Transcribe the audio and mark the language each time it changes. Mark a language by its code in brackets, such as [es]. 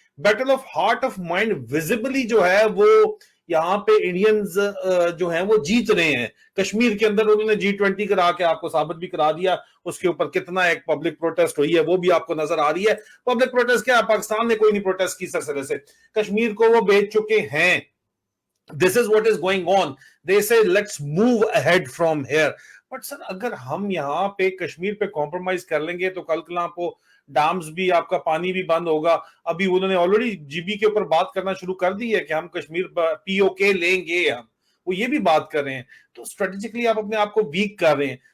[hi] Battle of heart of mind visibly जो है वो यहाँ पे इंडियंस जो हैं वो जीत रहे हैं। कश्मीर के अंदर उन्होंने G20 करा के आपको साबित भी करा दिया, उसके ऊपर कितना एक पब्लिक प्रोटेस्ट हुई है वो भी आपको नजर आ रही है। पब्लिक प्रोटेस्ट क्या, पाकिस्तान ने कोई नहीं प्रोटेस्ट की सिलसिले से, कश्मीर को वो बेच चुके हैं। [en] This is what is going on. They say let's move ahead from here. [hi] But sir अगर हम यहाँ पे कश्मीर पे कॉम्प्रोमाइज कर लेंगे तो कल को आपको डैम्स भी, आपका पानी भी बंद होगा। अभी उन्होंने ऑलरेडी जीबी के ऊपर बात करना शुरू कर दी है कि हम कश्मीर पीओके लेंगे, हम वो ये भी बात कर रहे हैं, तो स्ट्रेटेजिकली आप अपने आप को वीक कर रहे हैं।